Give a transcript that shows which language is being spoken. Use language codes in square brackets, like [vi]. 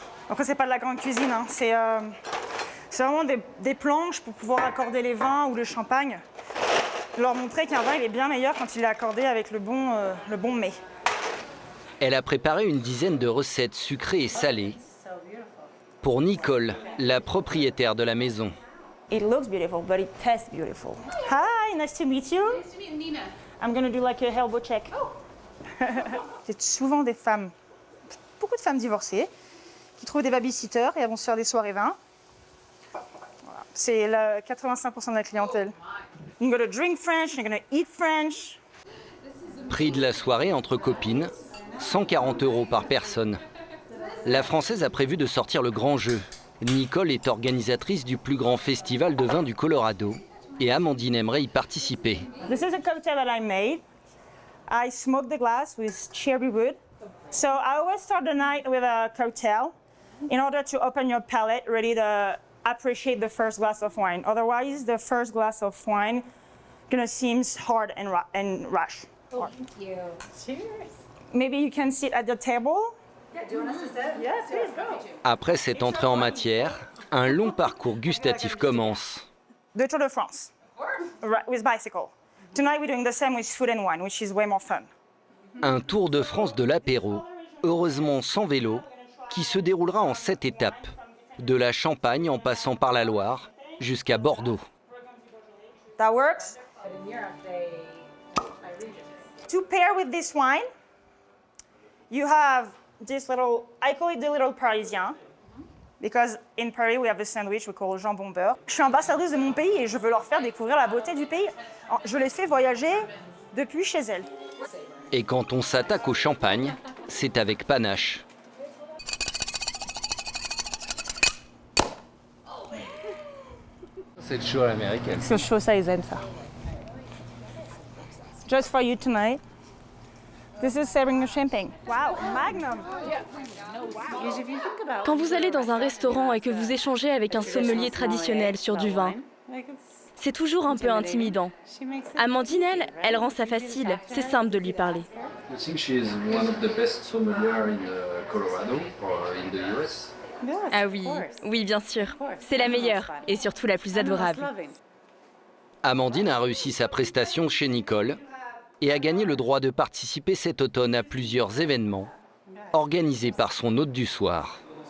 [fr] Après, c'est pas de la grande cuisine, hein. C'est vraiment des planches pour pouvoir accorder les vins ou le champagne. Leur montrer qu'un vin il est bien meilleur quand il est accordé avec le bon mets. Elle a préparé une dizaine de recettes sucrées et salées pour Nicole, la propriétaire de la maison. [en] It looks beautiful, but it tastes beautiful. Hi, nice to meet you. Nice to meet Nina. I'm going to do like a elbow check. [fr] C'est souvent des femmes, beaucoup de femmes divorcées, qui trouvent des babysitters et elles vont se faire des soirées vins. Voilà. C'est 85% de la clientèle. [en] You're going to drink French, you're going to eat French. [fr] Prix de la soirée entre copines, 140 € par personne. La Française a prévu de sortir le grand jeu. Nicole est organisatrice du plus grand festival de vin du Colorado et Amandine aimerait y participer. [en] This is a cocktail that I made. I smoked the glass with cherry wood. So I always start the night with a cocktail in order to open your palate, ready to appreciate the first glass of wine. Otherwise, the first glass of wine gonna seem hard and rush. Oh, thank you. Cheers. Maybe you can sit at the table. Yeah, do you want us to sit? Yes, please go. [fr] Après cette entrée en matière, un long parcours gustatif commence. [en] The Tour de France, with bicycle. Tonight we're doing the same with food and wine, which is way more fun. [fr] Un Tour de France de l'apéro, heureusement sans vélo, qui se déroulera en 7 étapes, de la Champagne en passant par la Loire jusqu'à Bordeaux. [en] That works. To pair with this wine, you have this little, I call it the little Parisien, because in Paris we have a sandwich we call jambon beurre. [fr] Je suis ambassadrice de mon pays et je veux leur faire découvrir la beauté du pays. Je les fais voyager depuis chez elles. Et quand on s'attaque au champagne, c'est avec panache. C'est le show à l'américaine. C'est le show, ça, ils aiment ça. [en] Just for you tonight. This is serving champagne. Wow, Magnum. [fr] Quand vous allez dans un restaurant et que vous échangez avec un sommelier traditionnel sur du vin, c'est toujours un peu intimidant. Amandine, elle rend ça facile. C'est simple de lui parler. [en] I think she is one of the best sommelier in Colorado or in the US. [fr] Ah oui, oui, bien sûr. C'est la meilleure et surtout la plus adorable. Amandine a réussi sa prestation chez Nicole et a gagné le droit de participer cet automne à plusieurs événements organisés par son hôte du soir.